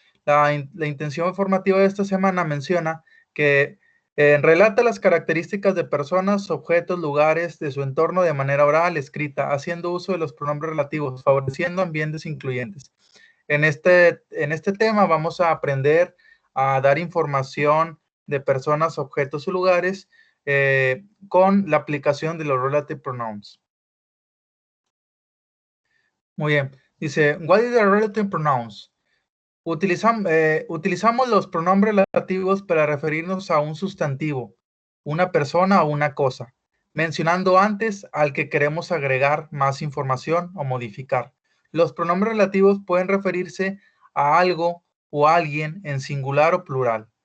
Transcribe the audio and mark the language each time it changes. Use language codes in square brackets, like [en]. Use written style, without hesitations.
[es] La intención formativa de esta semana menciona que relata las características de personas, objetos, lugares de su entorno de manera oral, escrita, haciendo uso de los pronombres relativos, favoreciendo ambientes incluyentes. En este tema vamos a aprender a dar información de personas, objetos o lugares con la aplicación de los relative pronouns. Muy bien. [en] Dice, what is the relative pronouns? [es] Utilizamos los pronombres relativos para referirnos a un sustantivo, una persona o una cosa, mencionando antes al que queremos agregar más información o modificar. Los pronombres relativos pueden referirse a algo o a alguien en singular o plural.